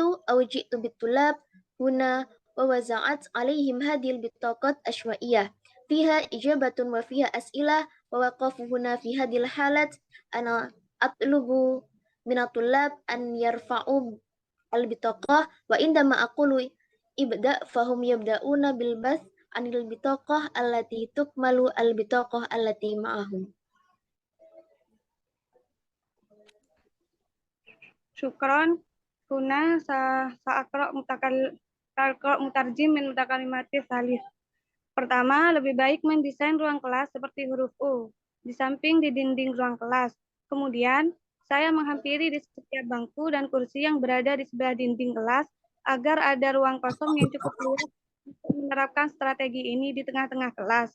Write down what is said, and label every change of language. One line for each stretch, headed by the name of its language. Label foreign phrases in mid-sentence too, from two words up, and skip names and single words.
Arabic: أو جئت بالطلاب هنا، ووزعت عليهم هذه البطاقات عشوائية فيها إجابة وفيها أسئلة، ووقف هنا في هذه الحالة أنا أطلب من الطلاب أن يرفعوا البطاقة، وعندما أقول ابدأ فهم يبدأون بالبحث عن البطاقة التي تكمل البطاقة التي معهم. Syukron. هنا سأقرأ مترجم من متكلمة صالح.
Indonesian: Pertama, lebih baik mendesain ruang kelas seperti huruf U di samping di dinding ruang kelas. Kemudian, saya menghampiri di setiap bangku dan kursi yang berada di sebelah dinding kelas agar ada ruang kosong yang cukup luas untuk menerapkan strategi ini di tengah-tengah kelas.